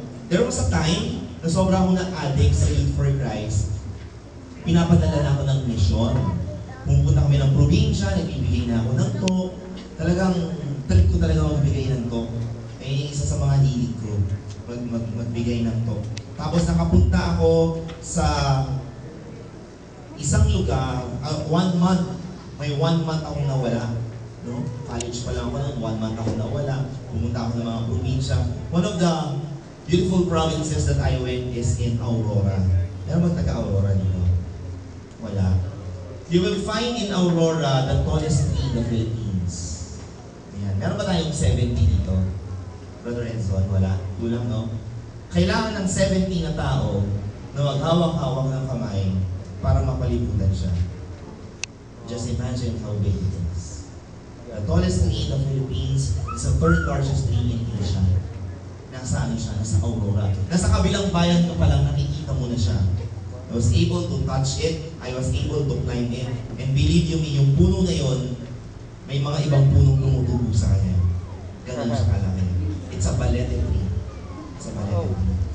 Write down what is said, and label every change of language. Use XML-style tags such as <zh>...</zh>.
<en>There was a time</en> <tl>na sobra akong na-addict sa Youth for Christ. Pinapadala na ako ng mission. Pumunta kami ng probinsya, nagbibigay na ako ng talk. Talagang, trip ko talaga magbigay ng talk. Isa sa mga hilig ko, magbigay ng talk. Tapos nakapunta ako sa isang lugar, 1 month. May 1 month akong nawala. No? College pa lang ako nun, 1 month akong nawala. Pumunta ako ng mga probinsya.</tl> <en>One of the beautiful provinces that I went is in Aurora.</en> <tl>Meron bang taga-Aurora dito? Wala.</tl> <en>You will find in Aurora the tallest tree in the Philippines.</en> <tl>Ayan. Meron ba tayong 70 dito? Brother Enzo, wala. Kulang, no? Kailangan ng 70 na tao na maghawak-hawak ng kamay para mapalibutan siya.</tl> <en>Just imagine how big it is. The tallest tree in the Philippines is the 3rd largest tree in Asia.</en> <tl>Nasa siya? Nasa Aurora. Nasa kabilang bayan ka pa lang, nakikita mo na siya.</tl> <en>I was able to touch it. I was able to climb it. And believe you me,</en> <tl>yung puno na yon, may mga ibang punong tumutubo sa kanya. Ganun siya kalaki.</tl> <en>It's a balete tree. It's a balete tree.</en>